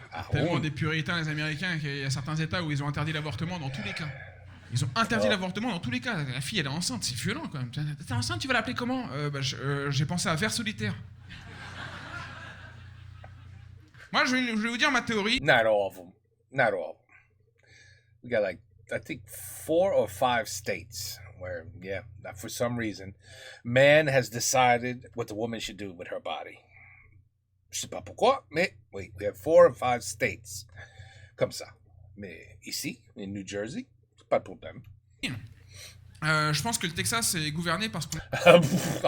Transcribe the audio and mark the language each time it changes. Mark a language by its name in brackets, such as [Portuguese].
[French] Tellement des puritains, les Américains, qu'il y a certains États où ils ont interdit l'avortement dans tous les cas. Ils ont interdit l'avortement dans tous les cas. La fille, elle est enceinte, c'est violent quand même. T'es enceinte, tu vas l'appeler comment? J'ai pensé à Vers solitaire. Moi, je vais vous dire ma théorie. [English] Not all of them. Not all of them. We got like, I think 4 or 5 states where, yeah, for some reason, man has decided what the woman should do with her body. [French] Je sais pas pourquoi, mais oui, [English] we have 4 or 5 states [French] comme ça. Mais ici, [English] in New Jersey, [French] c'est pas de problème. Je pense que le Texas est gouverné par ce qu'on